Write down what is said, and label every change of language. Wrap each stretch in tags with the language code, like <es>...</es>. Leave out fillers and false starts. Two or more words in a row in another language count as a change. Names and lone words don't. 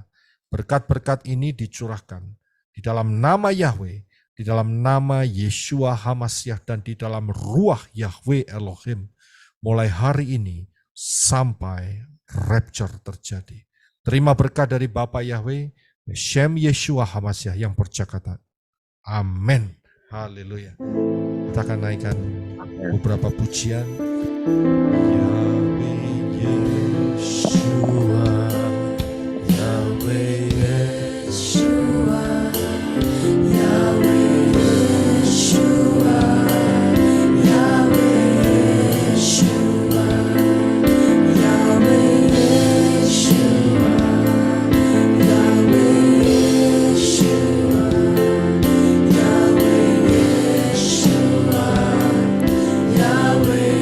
<id>Berkat-berkat ini dicurahkan di dalam nama Yahweh, di dalam nama Yeshua HaMashiach, dan di dalam ruah Yahweh Elohim, mulai hari ini sampai rapture terjadi. Terima berkat dari Bapa Yahweh, Shem Yeshua HaMashiach yang berkata, amin. Haleluya. Kita akan naikkan beberapa pujian. Yahweh Yeshua, Yahweh Yeshua, Yahweh Yeshua, Yahweh Yeshua, Yahweh Yeshua, Yahweh Yeshua, Yahweh Yeshua, Yahweh</id>